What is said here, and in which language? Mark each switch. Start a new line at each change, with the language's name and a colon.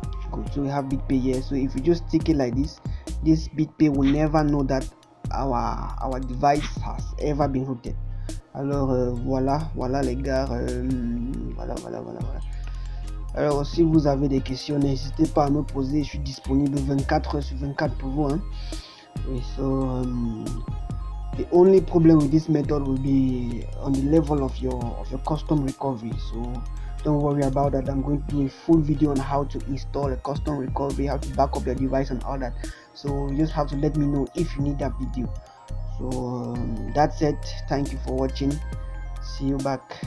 English: Good. So we have BitPay here. So if you just stick it like this BitPay will never know that our device has ever been rooted.
French: Alors voilà les gars, voilà. Alors si vous avez des questions, n'hésitez pas à me poser, je suis disponible 24 heures sur 24 pour vous.
English: So the only problem with this method will be on the level of your custom recovery. So don't worry about that. I'm going to do a full video on how to install a custom recovery, how to back up your device and all that. So you just have to let me know if you need that video. So that's it. Thank you for watching. See you back.